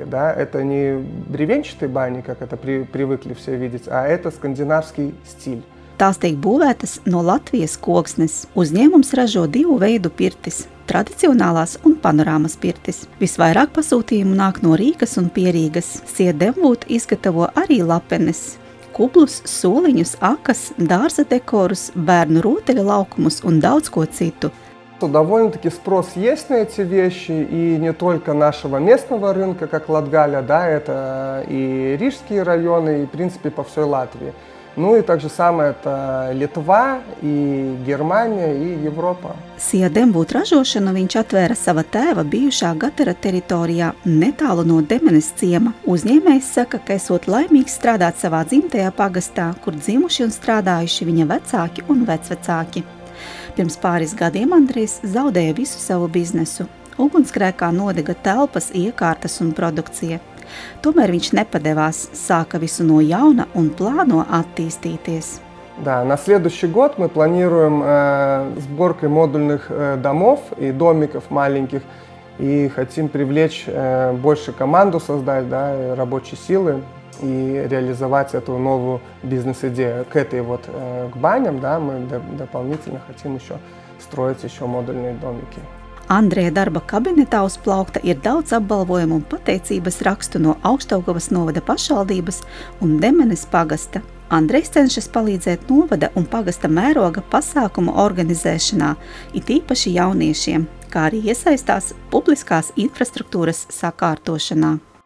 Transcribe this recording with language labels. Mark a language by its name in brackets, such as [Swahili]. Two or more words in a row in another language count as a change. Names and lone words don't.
[Russian] Да? Это не бревенчатые бани, как это привыкли все видеть, а это скандинавский стиль. [Latvian] Tās tiek būvētas no Latvijas koksnes. Uzņēmums ražo 2 veidu pirtis – tradicionālās un panorāmas pirtis. Visvairāk pasūtījumu nāk no Rīgas un Pierīgas. Sija Demvūt izgatavo arī lapenes, kublus, soliņus, akas, dārza dekorus, bērnu rotaļu laukumus un daudz ko citu. [Russian] Довольно-таки спрос есть на эти вещи, и не только нашего местного рынка, как Латгалия, да, это и рижские районы, и, в принципе, по всей Латвии. Ну и так же самое это Литва, и Германия, и Европа. [Latvian] Sija Demvūt ražošanu viņš atvēra sava tēva bijušā Gatara teritorijā netālu no Demenes ciema. Uzņēmējs saka, ka esot laimīgs strādāt savā dzimtajā pagastā, kur dzimuši un strādājuši viņa vecāki un vecvecāki. Pirms pāris gadiem Andrejs zaudēja visu savu biznesu. Ugunsgrēkā nodega telpas, iekārtas un produkcija. Tomēr viņš nepadevās, sāka visu no jauna un plāno attīstīties. [Russian] Да, на следующий год мы планируем сборкой модульных домов и домиков маленьких. И хотим привлечь больше команду, создать, да, рабочей силы и реализовать эту новую бизнес-идею. К этой вот к баням, да, мы дополнительно хотим еще строить еще модульные домики. [Latvian] Andreja darba kabinetā uzplaukta ir daudz apbalvojumu un pateicības rakstu no Augšdaugavas novada pašvaldības un Demenes pagasta. Andrejs cenšas palīdzēt novada un pagasta mēroga pasākumu organizēšanā, it īpaši jauniešiem, kā arī iesaistās publiskās infrastruktūras sakārtošanā.